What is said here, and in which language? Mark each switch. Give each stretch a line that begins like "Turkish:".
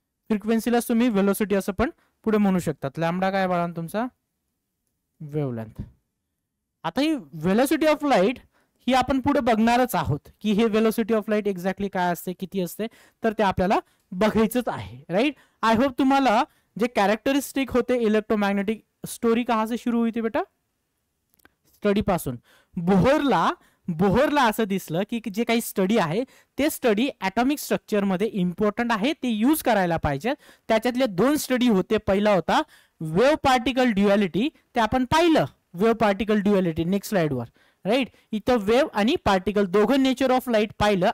Marathi: फ्रिक्वेन्सीला तुम्ही वेलोसिटी असं पण पुढे म्हणू शकतात. लॅम्बडा काय बाळा तुमचा, वेवलेंथ. आता ही वेलोसिटी ऑफ लाइट ही आपण पुढे बघणारच आहोत की हे वेलोसिटी ऑफ लाइट एक्झॅक्टली काय असते, किती असते, तर ते आपल्याला बघायचंच आहे, राइट. आय होप तुम्हाला जे कैरेक्टरिस्टिक होते इलेक्ट्रोमैग्नेटिक,
Hindi: स्टोरी कहां से शुरू हुई थी बेटा,
Marathi: स्टडी पासून बोहरला असं दिसलं की जे काही स्टडी आहे ते स्टडी ॲटॉमिक स्ट्रक्चरमध्ये इम्पॉर्टंट आहे, ते यूज करायला पाहिजे. त्याच्यातले 2 स्टडी होते. पहिला होता वेव्ह पार्टिकल ड्युअलिटी, ते आपण पाहिलं. वेव्ह पार्टिकल ड्युअलिटी नेक्स्ट स्लाइडवर, राईट. इथं वेव्ह आणि पार्टिकल दोघं नेचर ऑफ लाईट पाहिलं.